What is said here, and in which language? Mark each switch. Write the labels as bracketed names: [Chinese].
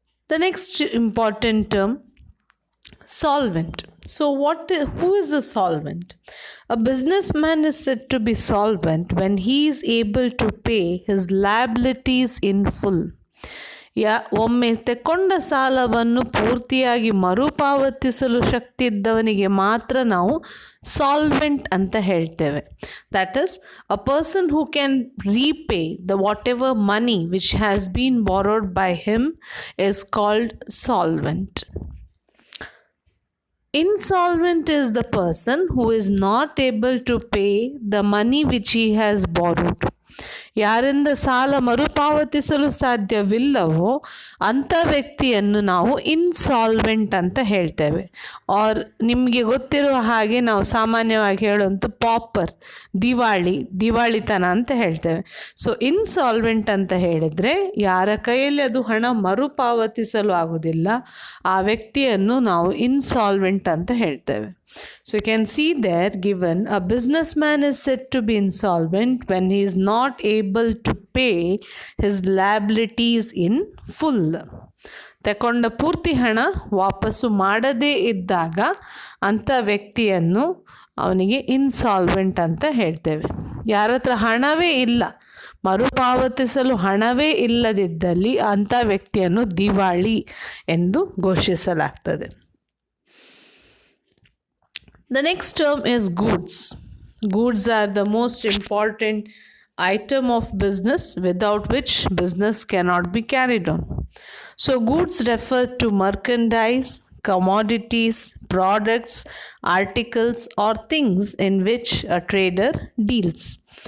[English] The next important term, solvent. So who is a solvent? A businessman is said to be solvent when he is able to pay his liabilities in full. [Kannada] ಒಮ್ಮೆ ತೆಕೊಂಡ ಸಾಲವನ್ನು ಪೂರ್ತಿಯಾಗಿ ಮರುಪಾವತಿಸಲು ಶಕ್ತಿ ಇದ್ದವನಿಗೆ ಮಾತ್ರ ನಾವು solvent ಅಂತ ಹೇಳ್ತೇವೆ. [English] That is a person who can repay the whatever money which has been borrowed by him is called solvent. Insolvent is the person who is not able to pay the money which he has borrowed. [Kannada] ಯಾರಿಂದ ಸಾಲ ಮರುಪಾವತಿಸಲು ಸಾಧ್ಯವಿಲ್ಲವೋ ಅಂಥ ವ್ಯಕ್ತಿಯನ್ನು ನಾವು insolvent ಅಂತ ಹೇಳ್ತೇವೆ. R ನಿಮಗೆ ಗೊತ್ತಿರುವ ಹಾಗೆ ನಾವು ಸಾಮಾನ್ಯವಾಗಿ ಹೇಳುವಂಥ ಪಾಪರ್, ದಿವಾಳಿತನ ಅಂತ ಹೇಳ್ತೇವೆ. ಸೊ ಇನ್ಸಾಲ್ವೆಂಟ್ ಅಂತ ಹೇಳಿದರೆ ಯಾರ ಕೈಯಲ್ಲಿ ಅದು ಹಣ ಮರುಪಾವತಿಸಲು ಆಗುವುದಿಲ್ಲ, ಆ ವ್ಯಕ್ತಿಯನ್ನು ನಾವು ಇನ್ಸಾಲ್ವೆಂಟ್ ಅಂತ ಹೇಳ್ತೇವೆ. [English] So you can see there given a businessman is said to be insolvent when he is not able to pay his liabilities in full. [Kannada] ತಕೊಂಡ ಪೂರ್ತಿ ಹಣ ವಾಪಸ್ಸು ಮಾಡದೇ ಇದ್ದಾಗ ಅಂಥ ವ್ಯಕ್ತಿಯನ್ನು ಅವನಿಗೆ ಇನ್ಸಾಲ್ವೆಂಟ್ ಅಂತ ಹೇಳ್ತೇವೆ. ಯಾರ ಹತ್ರ ಹಣವೇ ಇಲ್ಲ, ಮರುಪಾವತಿಸಲು ಹಣವೇ ಇಲ್ಲದಿದ್ದಲ್ಲಿ ಅಂಥ ವ್ಯಕ್ತಿಯನ್ನು ದಿವಾಳಿ ಎಂದು ಘೋಷಿಸಲಾಗ್ತದೆ. [English] The next term is goods. Goods are the most important item of business without which business cannot be carried on. So goods refer to merchandise, commodities, products, articles or things in which a trader deals.